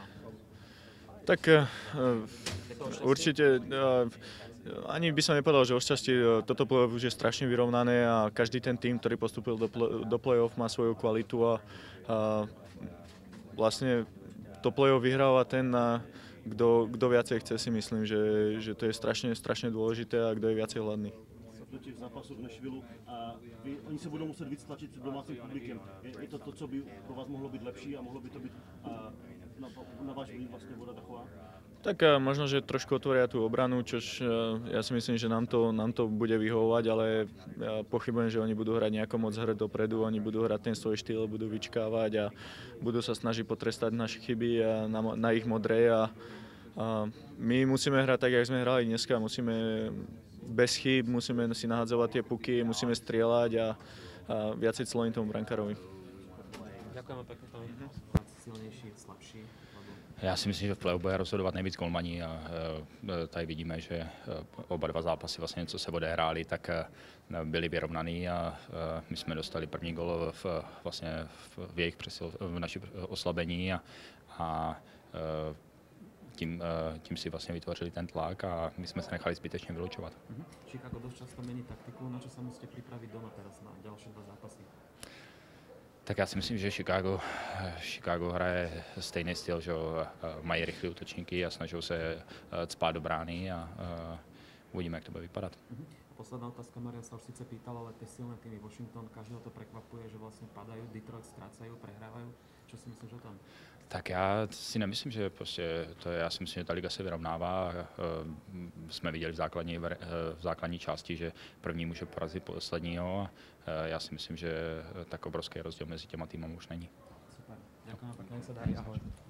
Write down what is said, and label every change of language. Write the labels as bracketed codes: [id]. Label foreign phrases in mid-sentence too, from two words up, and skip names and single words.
[sk] Tak určite ani by som nepovedal, že o šťastí toto play-off už je strašne vyrovnané a každý ten tým, ktorý postúpil do play-off, má svoju kvalitu a vlastne to play-off vyhráva ten, kto viacej chce, si myslím, že to je strašne dôležité a kto je viacej hladný. [cs] Do těch zápasů v Nashvillu a oni se budou muset víc tlačit před domácím publikem. Je to to, co by pro vás mohlo být lepší a mohlo by to být na váš vliv vlastně voda taková? [sk] Tak možno, že trošku otvoria tú obranu, čož ja si myslím, že nám to bude vyhovovať, ale ja pochybujem, že oni budú hrať nejako moc hrať dopredu, oni budú hrať ten svoj štýl, budú vyčkávať a budú sa snažiť potrestať naše chyby na ich modrej a my musíme hrať tak, jak sme hrali dneska, musíme bez chýb, musíme si nahadzovať tie puky, musíme strieľať a viacej cloniť tomu brankárovi. Ďakujeme pekne, Tomi. [cs] Silnější, slabší. Já si myslím, že v play-off bude rozhodovat nejvíc golmaní a tady vidíme, že oba dva zápasy, vlastně, co se odehrály, tak byly vyrovnaný a my jsme dostali první gól v jejich v naší oslabení a tím si vlastně vytvořili ten tlak a my jsme se nechali zbytečně vylučovat. [sk] Chicago dosť často mení taktiku, na čo sa musíte pripraviť doma teraz na ďalšie dva zápasy? [cs] Tak já si myslím, že Chicago hraje stejný styl, že mají rychlé útočníky a snaží se cpát do brány a uvidíme, jak to bude vypadat. [sk] Posledná otázka, Marian sa už síce pýtal, ale tie silné týmy Washington, každého to prekvapuje, že vlastne padajú, Detroit strácajú, prehrávajú. Čo si myslíš o tom? [cs] Tak já si nemyslím, že prostě to je, já si myslím, že ta liga se vyrovnává. Jsme viděli v základní části, že první může porazit posledního. Já si myslím, že tak obrovský rozdíl mezi těma týmami už není. [sk] Super. Ďakujem pekne, sa darí, ahoj.